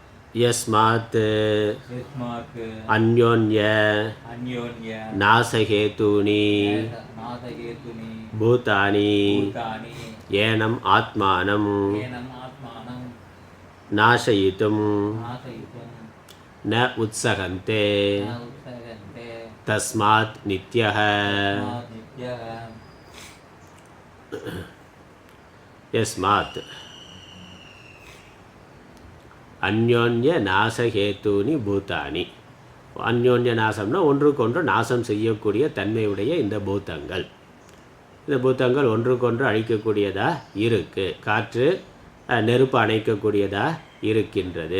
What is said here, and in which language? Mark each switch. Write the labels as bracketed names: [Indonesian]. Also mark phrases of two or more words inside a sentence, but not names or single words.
[Sanskrit] यस्मात् अन्योन्य नासहेतूनि भूतानि येनम् आत्मानं नाशयितुं न उत्सहन्ते तस्मात् नित्यः यस्मात् अन्योन्य नाशहेतूनि भूतानि. [Tamil] அந்யோன்ய நாசம்னா ஒன்றுக்கொன்று நாசம் செய்யக்கூடிய தன்மையுடைய இந்த பூதங்கள். இந்த பூதங்கள் ஒன்றுக்கொன்று அழிக்கக்கூடியதாக இருக்குது. காற்று நெருப்பு அணைக்கக்கூடியதாக இருக்கின்றது.